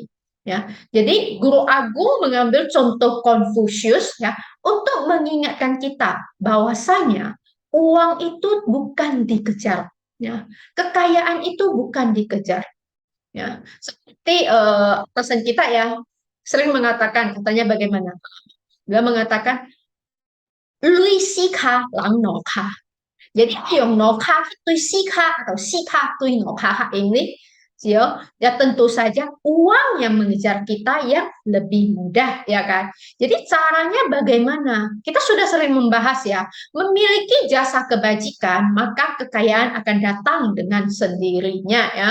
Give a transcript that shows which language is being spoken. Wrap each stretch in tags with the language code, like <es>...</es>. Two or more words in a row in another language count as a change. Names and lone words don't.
<id>Ya, jadi Guru Agung mengambil contoh Konfusius ya untuk mengingatkan kita bahwasanya uang itu bukan dikejar, ya. Kekayaan itu bukan dikejar. Ya, seperti pesan kita ya sering mengatakan katanya bagaimana? Dia mengatakan</id> <nan>lui si ka lang no ka.</nan> <id>Jadi</id> <nan>yung no ka tui si ka</nan> <id>atau</id> <nan>si ka tui no ka</nan> <id>ini ya tentu saja uang yang mengejar kita yang lebih mudah ya kan. Jadi caranya bagaimana? Kita sudah sering membahas ya, memiliki jasa kebajikan maka kekayaan akan datang dengan sendirinya ya.</id>